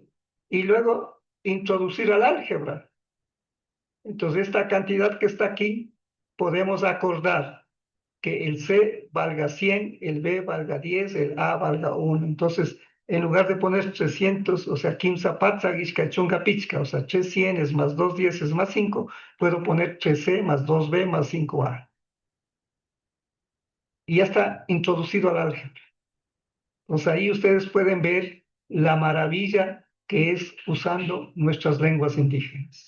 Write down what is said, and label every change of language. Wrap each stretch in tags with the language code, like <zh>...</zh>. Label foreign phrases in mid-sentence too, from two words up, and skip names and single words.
<es>Y luego introducir al álgebra. Entonces, esta cantidad que está aquí, podemos acordar que el C valga 100, el B valga 10, el A valga 1. Entonces, en lugar de poner 300, o sea, 15</es> <qu>patsa, guisca, chunga, pichca,</qu> <es>o sea, 3 cienes más 2 dieces más 5, puedo poner 3C más 2B más 5A. Y ya está introducido al álgebra. Entonces, ahí ustedes pueden ver la maravilla que es usando nuestras lenguas indígenas.</es>